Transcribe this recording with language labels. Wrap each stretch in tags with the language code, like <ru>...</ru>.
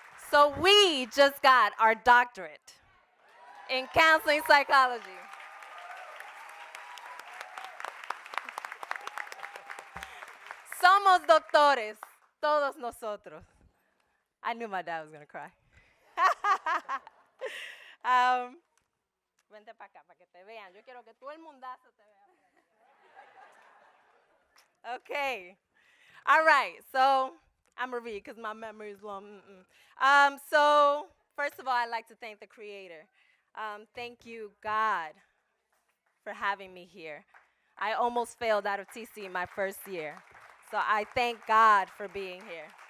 <en>So we just got our doctorate in counseling psychology.</en> <es>Somos doctores, todos nosotros.</es> <en>I knew my dad was gonna cry.</en> <es>Vente para acá, para que te vean. Yo quiero que todo el mundazo te vea.</es> <en>Okay. All right, so I'm gonna read because my memory is long. So first of all, I'd like to thank the Creator. Thank you, God, for having me here. I almost failed out of TC my first year. So I thank God for being here.</en>